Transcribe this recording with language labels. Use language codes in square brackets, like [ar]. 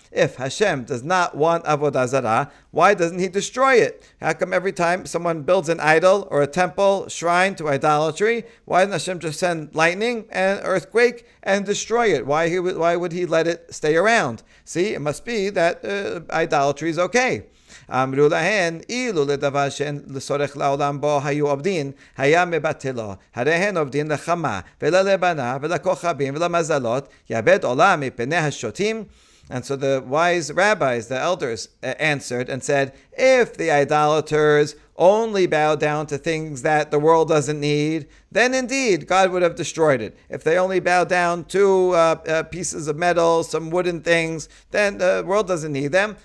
[en] If Hashem does not want avodah zarah, why doesn't he destroy it? How come every time someone builds an idol or a temple, shrine to idolatry, why doesn't Hashem just send lightning and earthquake and destroy it? Why would he let it stay around? See, it must be that idolatry is okay. [he] אמרו להן, אילו לדבר שאין לצורך לעולם בו היו עובדין, היה מבטלו. הרי הן עובדין לחמה, וללבנה, ולכוכבים, ולמזלות, יאבד עולם מפני השוטים. [en] And so the wise rabbis, the elders, answered and said, if the idolaters only bow down to things that the world doesn't need, then indeed God would have destroyed it. If they only bow down to pieces of metal, some wooden things, then the world doesn't need them.